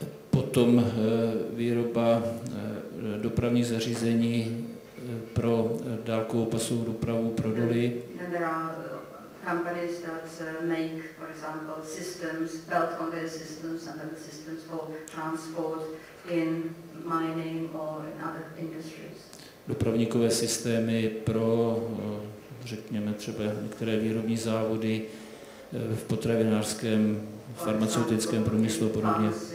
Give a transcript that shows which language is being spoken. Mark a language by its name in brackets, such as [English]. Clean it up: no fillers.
[Czech] Potom výroba dopravních zařízení pro dálkovou pasovou dopravu pro doly. [English] Companies that make, for example, systems, belt conveyor systems and other systems for transport in mining or in other industries. [Czech] Dopravníkové systémy pro, řekněme, třeba některé výrobní závody v potravinářském, farmaceutickém průmyslu a podobně.